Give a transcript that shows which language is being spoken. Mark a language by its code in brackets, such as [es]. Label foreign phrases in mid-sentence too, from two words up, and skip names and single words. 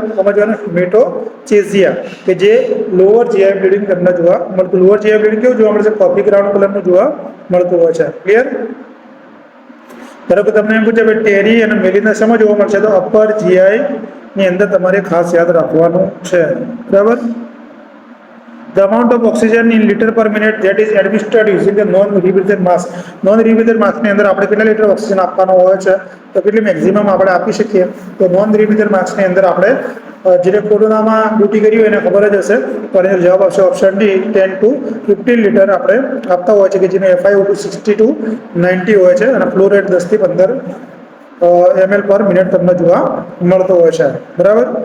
[gu] સમજવાનું, હિમેટોચેઝિયા, કે જે [en] lower GI bleeding [gu] તમને જોવા મળતું. [en] lower GI bleeding [gu] કેવું જોવા મળશે? [en] coffee ground [gu] કલરનું જોવા મળતું હોય છે, ક્લિયર? ધારો કે તમને એમ પૂછે ભાઈ ટેરી અને મેલિના શેમાં જોવા મળશે? તો [en] upper GI [gu] ની અંદર તમારે ખાસ યાદ રાખવાનું છે, બરાબર. [en] The amount of oxygen in liter per minute that is administered using the non-rebreather mask. Non-rebreather mask [gu] ની અંદર આપણે કેટલા લીટર ઓક્સિજન આપવાનો હોય છે? તો કેટલી મેક્સિમમ આપણે આપી શકીએ? તો [en] non-rebreather mask [gu] ની અંદર આપણે જેને કોરોનામાં ડ્યુટી કરી હોય એને ખબર જ હશે, તો એનો જવાબ આવશે [en] option D, [gu] 10 to 15 લીટર આપણે આપતા હોય છે, કે જેનો FiO2 60 to 90 હોય છે અને [en] flow rate [gu] 10 થી 15 ml [en] per minute [gu] તમને જોવા મળતો હોય છે, બરાબર.